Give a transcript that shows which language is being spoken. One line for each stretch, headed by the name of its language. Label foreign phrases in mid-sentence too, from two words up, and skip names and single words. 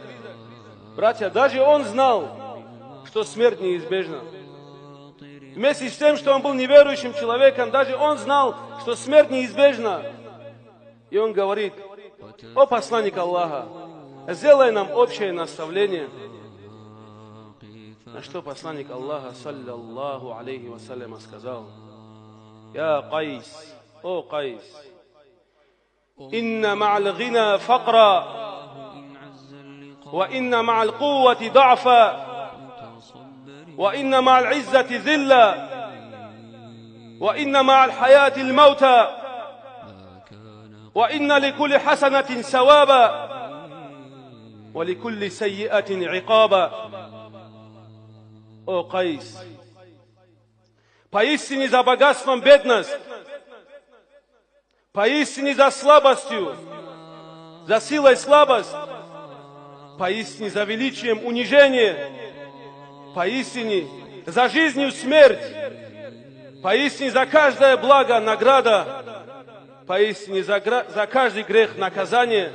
Russian: Братья, даже он знал, что смерть неизбежна. Вместе с тем, что он был неверующим человеком, даже он знал, что смерть неизбежна. И он говорит: о посланник Аллаха, сделай нам общее наставление. На что посланник Аллаха,
Arabic: صلى الله عليه وسلم,
Russian: сказал: я Кайс, о Кайс,
Arabic: إن مع الغنى فقرا، وإن مع القوة ضعفا، وإن مع العزة ذلة، وإن مع الحياة الموت، وإن لكل حسنة ثوابا، ولكل سيئة عقابا.
Russian: О Кайс, поистине за богатством бедность, поистине за слабостью, за силой слабость, поистине за величием унижение, поистине за жизнью смерть, поистине за каждое благо награда, поистине за каждый грех наказание.